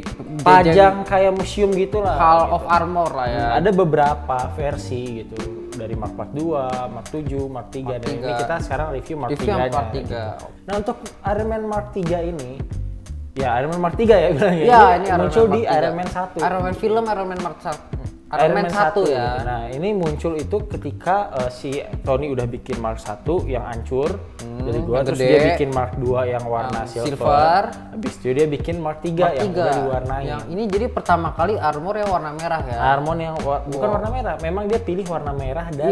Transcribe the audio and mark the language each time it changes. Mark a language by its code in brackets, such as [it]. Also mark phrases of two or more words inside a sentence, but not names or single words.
[id] pajang kayak museum gitulah. Hall gitu. of Armor lah ya. Ada beberapa versi gitu dari Mark 42, Mark 7, Mark 3 dan ini 3. kita sekarang review Mark Review 3 yang Mark 3. gitu. Nah untuk Iron Man Mark 3 ini ya Iron Man Mark 3 ya bilangnya. Ya, Dia ini Iron muncul Man di Mark 3. Iron Man 1. Iron Man film, Iron Man Mark 1. Iron Man 1 ya. Nah ini muncul itu ketika si Tony udah bikin Mark 1 yang hancur dari gua, yang terus gede. dia bikin Mark 2 yang warna silver. Habis itu dia bikin Mark 3 yang udah diwarnai. Yang ini jadi pertama kali armor yang warna merah ya. Armor yang bukan warna merah, memang dia pilih warna merah dan